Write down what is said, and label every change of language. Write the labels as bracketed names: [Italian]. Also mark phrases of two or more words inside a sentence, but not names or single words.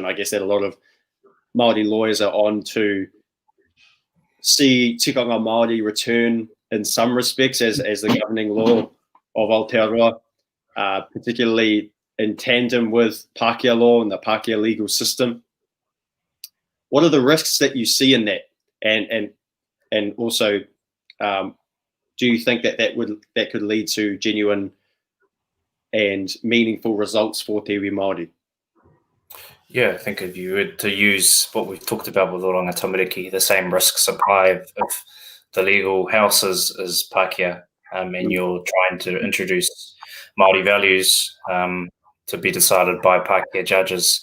[English] I guess that a lot of Māori lawyers are on to see [Māori] tikanga Māori [English] return in some respects as the governing law of Aotearoa, particularly in tandem with Pākehā law and the Pākehā legal system. What are the risks that you see in that, and also do you think that could lead to genuine and meaningful results for [Māori] te iwi Māori? [English] Yeah, I think if you were to use what we've talked about with Oranga Tamariki, the same risks apply if the legal house is Pākehā, and you're trying to introduce Māori values to be decided by Pākehā judges.